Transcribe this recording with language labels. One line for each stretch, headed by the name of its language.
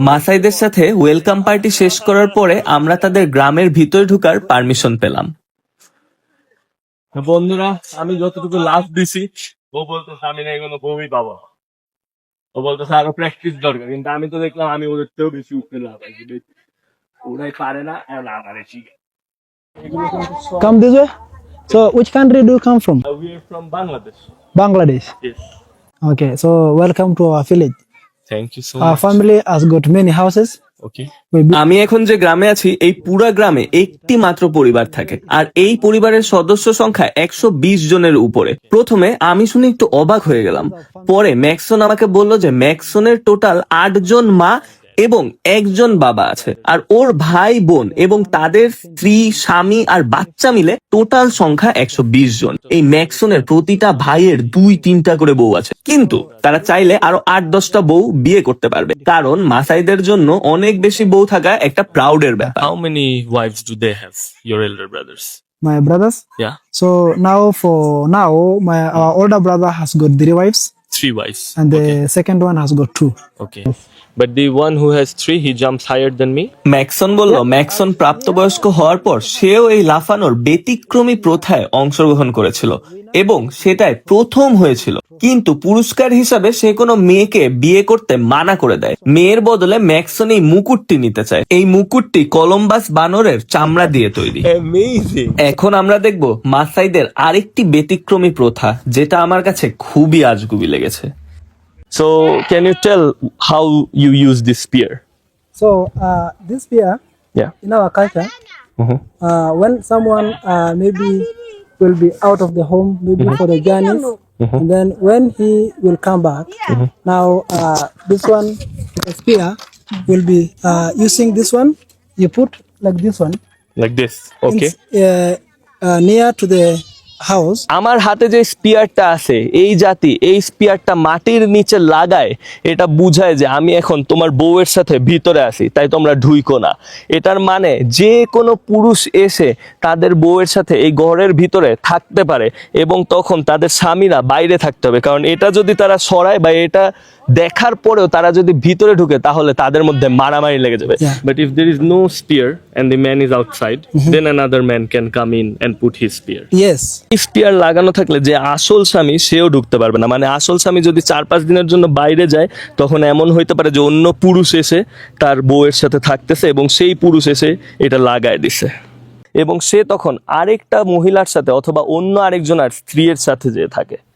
Bangla: মাসাইদের সাথে welcome party শেষ করার পরে আমরা তাদের গ্রামের ভিতরে ঢোকার পারমিশন পেলাম। বন্ধুরা, আমি যতটুকু লাভ দিছি ও বলতেছে আমি না এগুলো বউই পাবো। ও বলতেছে আরো প্র্যাকটিস দরকার, কিন্তু আমি তো দেখলাম আমি ওদের থেকেও বেশি উঠতে লাভ আছি। ওরাই পারে না, এখন আমার শিখে।
English: Come this way. So which country do you come from? We are from Bangladesh. Bangladesh. Yes. Okay, so welcome to our village. Thank you so Our family has got many houses. Okay.
Bangla: আমি এখন যে গ্রামে আছি এই পুরা গ্রামে একটি মাত্র পরিবার থাকে, আর এই পরিবারের সদস্য সংখ্যা 120 জনের উপরে। প্রথমে আমি শুনে একটু অবাক হয়ে গেলাম, পরে ম্যাক্সন আমাকে বলল যে ম্যাক্সনের টোটাল 8 জন মা এবং 1 জন বাবা আছে, আর ওর ভাই বোন এবং তাদের স্ত্রী স্বামী আর বাচ্চা মিলে টোটাল সংখ্যা 120 জন। এই ম্যাক্সনের প্রতিটা ভাইয়ের 2-3টা করে বউ আছে, কিন্তু তারা চাইলে আরো 8-10টা বউ বিয়ে করতে পারবে, কারণ মাসাইদের জন্য অনেক বেশি বউ থাকা একটা প্রাউডের ব্যাপার।
English: How many wives do they have, your elder brothers? My brothers. Yeah. So our older brother has got 3 wives 3 wives. and the second one has got 2. Okay. But the one who has 3, he jumps higher than me.
Bangla: Maxon বলল Maxon প্রাপ্তবয়স্ক হওয়ার পর সেও এই লাফানোর ব্যতিক্রমী প্রথায় অংশগ্রহণ করেছিল এবং সেটাই প্রথম হয়েছিল, কিন্তু পুরস্কার হিসাবে সে কোনো মেয়েকে বিয়ে করতে মানা করে দেয়। মেয়ের বদলে ম্যাক্সন এই মুকুটটি নিতে চায়। এই মুকুটটি কলম্বাস বানরের চামড়া দিয়ে তৈরি।
English: Amazing.
Bangla: এখন আমরা দেখব মাসাইদের আরেকটি ব্যতিক্রমী প্রথা, যেটা আমার কাছে খুবই আজগুবি লেগেছে।
English: So, can you tell how you use this spear? So this spear Yeah. in our culture, when someone maybe will be out of the home, maybe for the journeys, and then when he will come back, now this one, the spear, will be using this one. You put like this one, Like this. Okay. near to the house.
Bangla: আমার হাতে যে স্পিয়ারটা আছে, এই জাতি এই স্পিয়ারটা মাটির নিচে লাগায়, এটা বুঝায় যে আমি এখন তোমার বউয়ের সাথে ভিতরে আছি, তাই তোমরা ঢুইকো না। এটার মানে যে কোনো পুরুষ এসে তাদের বউয়ের সাথে এই ঘরের ভিতরে থাকতে পারে, এবং তখন তাদের স্বামীরা বাইরে থাকতে হবে, কারণ এটা যদি তারা সরায় বা এটা দেখার পরেও তারা যদি ভিতরে ঢুকে তাহলে তাদের মধ্যে মারামারি লেগে যাবে।
English: Yeah. But if there is no spear and the man is outside, then another man can come in and put his spear. Yes.
Bangla: Spear লাগানো থাকলে যে আসল স্বামী সেও ঢুকতে পারবে না, মানে আসল স্বামী যদি 4-5 দিনের জন্য বাইরে যায়, তখন এমন হইতে পারে যে অন্য পুরুষ এসে তার বউয়ের সাথে থাকতেছে এবং সেই পুরুষ এসে এটা লাগায় দিছে, এবং সে তখন আরেকটা মহিলার সাথে অথবা অন্য আরেকজনের স্ত্রীর সাথে যে থাকে।